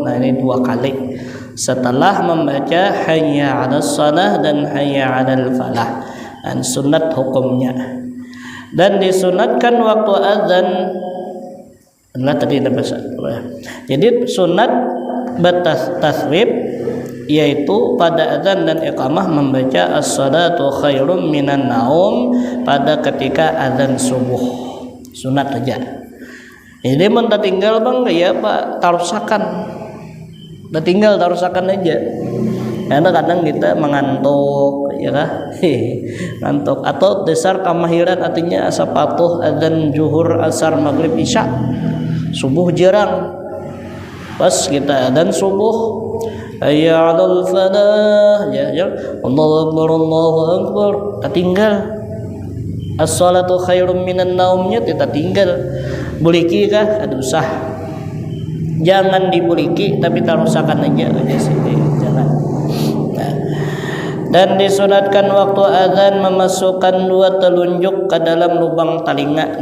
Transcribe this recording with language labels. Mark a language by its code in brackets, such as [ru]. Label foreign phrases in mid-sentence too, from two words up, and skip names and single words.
[bjn] Nah, ini dua kali setelah membaca [ar] حي على الصلاة [bjn] dan [ar] حي على الفلاح. [bjn] Dan sunat hukumnya. Dan disunatkan waktu azan adalah tadi ada bahasa. Jadi sunat batas taswib yaitu pada azan dan iqamah membaca [ar] الصلاة خير من النوم [bjn] pada ketika azan subuh. Sunat aja. Ini mun tinggal bang ya Pak tarusakan. Udah tinggal tarusakan aja. Karena kadang kita mengantuk ya kah? Ngantuk atau dasar kamahiran artinya asa patuh azan zuhur, asar, maghrib, isya. Subuh jarang. Pas kita azan subuh [ar] حي على الفلاح [bjn] ya [ar] الله أكبر [bjn] tertinggal [ar] الصلاة خير من النوم [bjn] kita tinggal buliki kah aduh sah jangan dibuliki tapi tarusakan aja sini jangan. Nah, dan disunatkan waktu azan memasukkan dua telunjuk ke dalam lubang telinga.